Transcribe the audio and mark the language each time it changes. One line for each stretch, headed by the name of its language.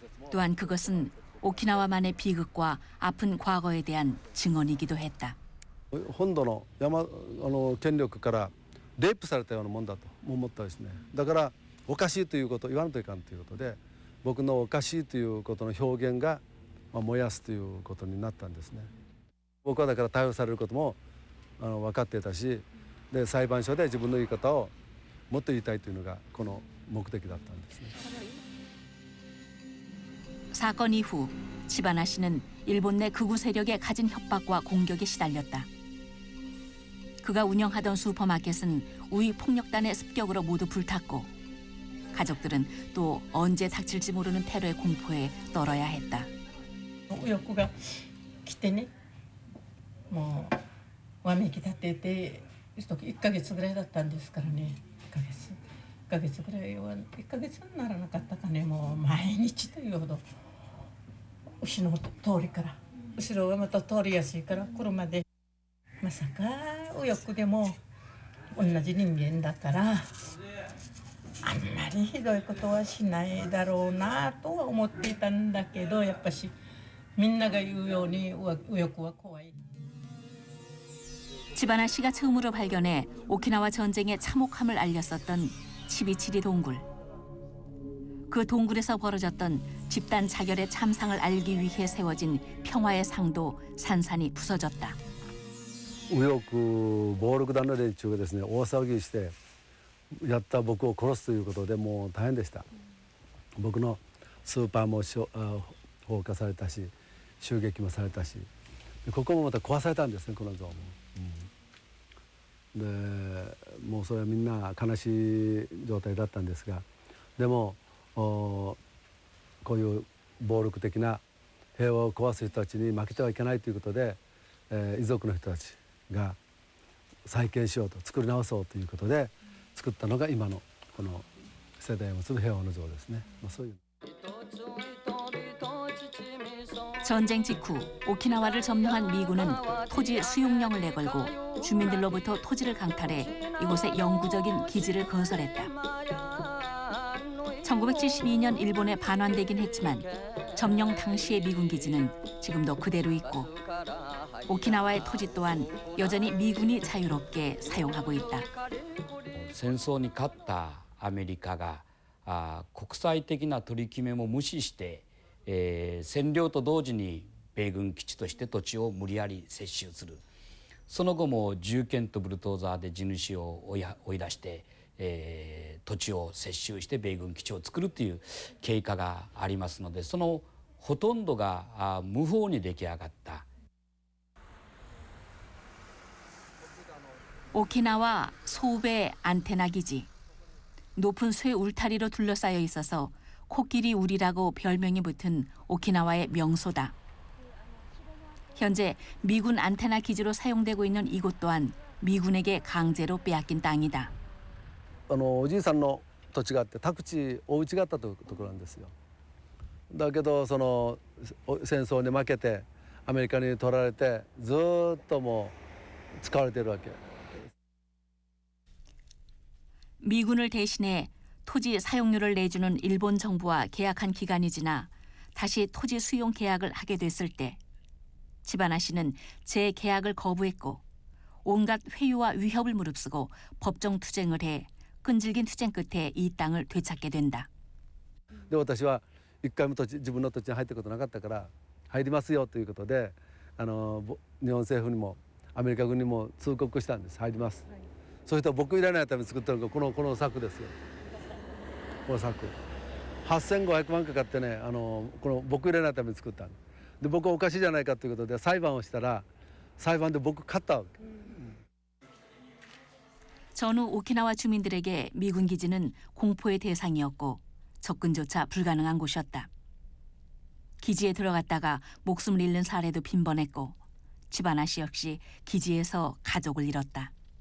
Korean: 또한 그것은 오키나와만의 비극과 아픈 과거에 대한 증언이기도 했다.
Japanese: 本土の権力からレイプされたようなもんだと思ったですね。だからおかしいということを言わんといかんということで僕のおかしいということの表現が燃やすということになったんですね。僕はだから逮捕されることも分かっていたしで裁判所で自分の言い方をもっと言いたいというのがこの目的だったんですね。
Korean: 사건 이후 치바나 씨는 일본 내 극우 세력의 가진 협박과 공격에 시달렸다. 그가 운영하던 슈퍼마켓은 우익 폭력단의 습격으로 모두 불탔고 가족들은 또 언제 닥칠지 모르는 테러의 공포에 떨어야 했다.
Japanese: 右翼が来てね、もうわめき立てて1ヶ月ぐらいだったんですからね。 1ヶ月ぐらいは1ヶ月にならなかったかね。もう毎日というほど後ろの通りから後ろがまた通りやすいから車でまさか右翼でも同じ人間だからあんまりひどいことはしないだろうなとは思っていたんだけどやっぱしみんなが言うように右翼は怖い。
Korean: 치바나 씨가 처음으로 발견해 오키나와 전쟁의 참혹함을 알렸었던 치비치리 동굴. 그 동굴에서 벌어졌던 집단 자결의 참상을 알기 위해 세워진 평화의 상도 산산이 부서졌다.
Japanese: 右翼暴力団の連中がですね大騒ぎしてやった僕を殺すということでもう大変でした。僕のスーパーも放火されたし襲撃もされたしここもまた壊されたんですねこの像も。でもうそれはみんな悲しい状態だったんですがでもこういう暴力的な平和を壊す人たちに負けてはいけないということで、遺族の人たちが再建しようと作り直そうということで作ったのが今のこの世代を結ぶ平和の像ですね。そういう
Korean: 전쟁 직후 오키나와를 점령한 미군은 토지 수용령을 내걸고 주민들로부터 토지를 강탈해 이곳에 영구적인 기지를 건설했다. 1972년 일본에 반환되긴 했지만 점령 당시의 미군 기지는 지금도 그대로 있고 오키나와의 토지 또한 여전히 미군이 자유롭게 사용하고 있다.
Japanese: 戦争に勝ったアメリカが国際的な取り決めも無視して、占領と同時に米軍基地として土地を無理やり接収する。その後も銃剣とブルドーザーで地主を追い出して、土地を接収して米軍基地を作るという経過がありますのでそのほとんどが無法に出来上がった。
Korean: 오키나와 소배 안테나 기지. 높은 쇠 울타리로 둘러싸여 있어서 코끼리 우리라고 별명이 붙은 오키나와의 명소다. 현재 미군 안테나 기지로 사용되고 있는 이곳 또한 미군에게 강제로 빼앗긴 땅이다.
Japanese: おじいさんの土地があって宅地お家があったところなんですよ。だけどその戦争に負けてアメリカに取られてずっともう使われているわけ。
Korean: 미군을 대신해 토지 사용료를 내주는 일본 정부와 계약한 기간이 지나 다시 토지 수용 계약을 하게 됐을 때 치바나 씨는 재계약을 거부했고 온갖 회유와 위협을 무릅쓰고 법정 투쟁을 해 끈질긴 투쟁 끝에 이 땅을 되찾게 된다.
Japanese: で私は一回も自分の土地に入ったことなかったから入りますよということで日本政府にもアメリカ軍にも通告したんです。入ります。そうすると僕いらないために作ったのがこの柵ですよ。この柵8500万かかってねこの僕いらないために作ったので僕はおかしいじゃないかということで裁判をしたら裁判で僕勝ったわけ。
Korean: 전후 오키나와 주민들에게 미군 기지는 공포의 대상이었고 접근조차 불가능한 곳이었다. 기지에 들어갔다가 목숨을 잃는 사례도 빈번했고 치바나 씨 역시 기지에서 가족을 잃었다.